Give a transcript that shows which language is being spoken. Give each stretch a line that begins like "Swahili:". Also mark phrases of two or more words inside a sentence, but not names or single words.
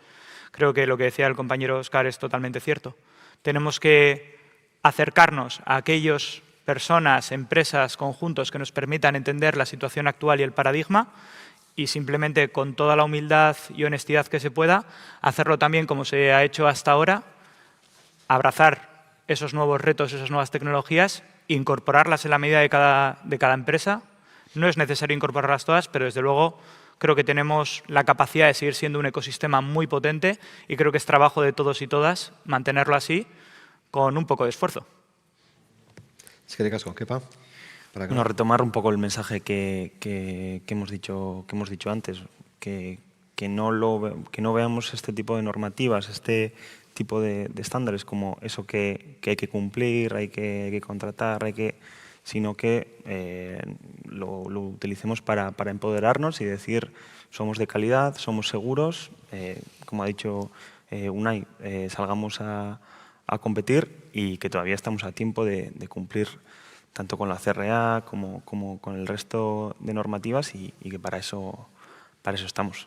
Spanish: Creo que lo que decía el compañero Óscar es totalmente cierto. Tenemos que acercarnos a aquellas personas, empresas, conjuntos que nos permitan entender la situación actual y el paradigma y simplemente con toda la humildad y honestidad que se pueda, hacerlo también como se ha hecho hasta ahora, abrazar esos nuevos retos, esas nuevas tecnologías, incorporarlas en la medida de cada empresa. No es necesario incorporarlas todas, pero desde luego Creo que tenemos la capacidad de seguir siendo un ecosistema muy potente y creo que es trabajo de todos y todas mantenerlo así con un poco de esfuerzo.
Basque: Eskerrik asko, Kepa.
Spanish: Bueno, retomar un poco el mensaje que hemos dicho antes, que no veamos este tipo de normativas, este tipo de estándares como eso que hay que cumplir, hay que contratar, sino que lo utilicemos para empoderarnos y decir somos de calidad, somos seguros, como ha dicho Unai, salgamos a competir y que todavía estamos a tiempo de cumplir tanto con la CRA como con el resto de normativas y que para eso estamos.